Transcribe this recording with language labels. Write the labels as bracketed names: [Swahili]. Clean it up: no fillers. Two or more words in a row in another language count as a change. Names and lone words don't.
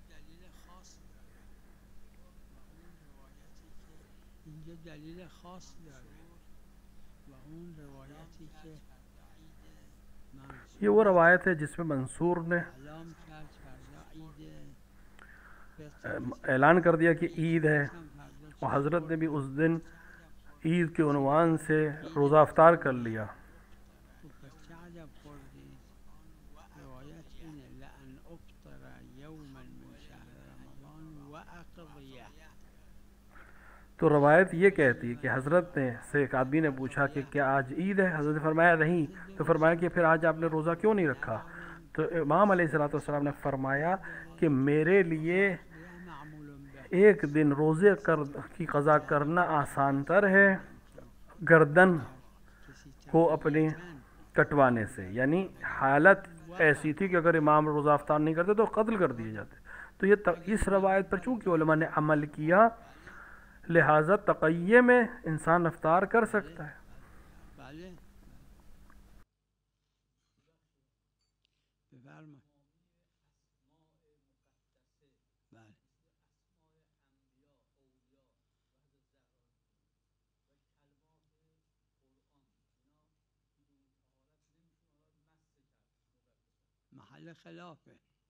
[Persian] دلیل خاص داره و اون روایتی که اینجا دلیل خاص داره و اون روایتی که [Urdu] یہ وہ روایت ہے جس میں منصور نے [Persian] اعلام کرد فردا عید [Urdu] اعلان کر دیا کہ عید ہے، اور حضرت نے بھی اس دن عید کے عنوان سے روزہ افطار کر لیا۔ [Persian] پس چه عجب خوردید روایت اینه [Arabic] لأن افطر یوما من شهر رمضان و اقضیه [Urdu] تو روایت یہ کہتی ہے کہ حضرت نے سے ایک آدمی نے پوچھا کہ کیا آج عید ہے؟ حضرت نے فرمایا نہیں، تو فرمایا کہ پھر آج آپ نے روزہ کیوں نہیں رکھا؟ تو امام علیہ السلام نے فرمایا کہ میرے لیے ایک دن روزے کی قضا کرنا آسان تر ہے گردن کو اپنی کٹوانے سے، یعنی حالت ایسی تھی کہ اگر امام روزہ افطار نہیں کرتے تو قتل کر دیے جاتے۔ تو یہ اس روایت پر چونکہ علماء نے عمل کیا لہٰذا تقیہ میں انسان افطار کر سکتا ہے۔ [Persian] بله بفرمایید بله محل خلافه